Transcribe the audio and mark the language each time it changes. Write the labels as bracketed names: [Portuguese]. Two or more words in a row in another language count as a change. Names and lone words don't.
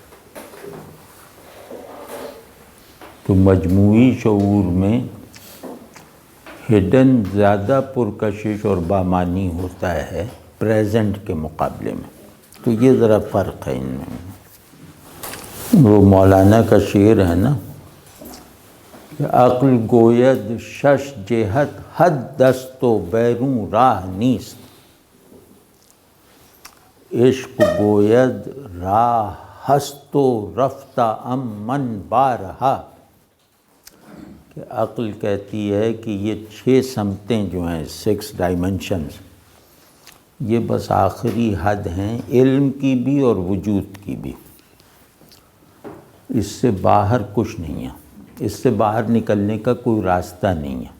[Urdu] تو مجموعی شعور میں ہڈن زیادہ پرکشش اور بامانی ہوتا ہے پریزنٹ کے مقابلے میں. تو یہ ذرا فرق ہے ان میں. وہ مولانا کا شعر ہے نا کہ [Persian] عقل گوید شش جہت حد دست و بیرون راہ نیست، عشق گوید راہ ہست و رفتہ ام من بارہا. [Urdu] کہ عقل کہتی ہے کہ یہ 6 سمتیں جو ہیں، 6 ڈائمنشنز، یہ بس آخری حد ہیں علم کی بھی اور وجود کی بھی. اس سے باہر کچھ نہیں ہے، اس سے باہر نکلنے کا کوئی راستہ نہیں ہے.